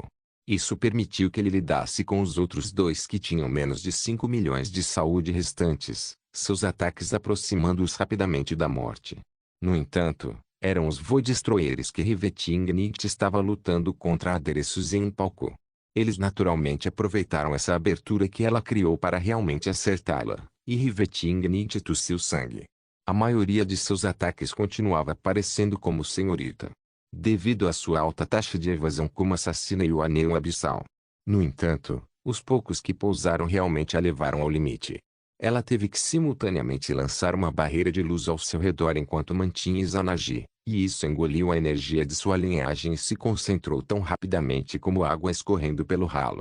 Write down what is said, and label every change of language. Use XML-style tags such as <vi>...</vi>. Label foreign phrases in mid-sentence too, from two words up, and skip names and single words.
<pt>Isso permitiu que ele lidasse com os outros dois que tinham menos de 5 milhões de saúde restantes, seus ataques aproximando-os rapidamente da morte. No entanto, eram os Void Destroyers que Rivetingnicht estava lutando contra adereços em um palco. Eles naturalmente aproveitaram essa abertura que ela criou para realmente acertá-la, e Rivetingnicht tossiu sangue. A maioria de seus ataques continuava aparecendo como senhorita, devido à sua alta taxa de evasão como assassina e o anel abissal. No entanto, os poucos que pousaram realmente a levaram ao limite. Ela teve que simultaneamente lançar uma barreira de luz ao seu redor enquanto mantinha Izanagi, e isso engoliu a energia de sua linhagem e se concentrou tão rapidamente como água escorrendo pelo ralo.</pt>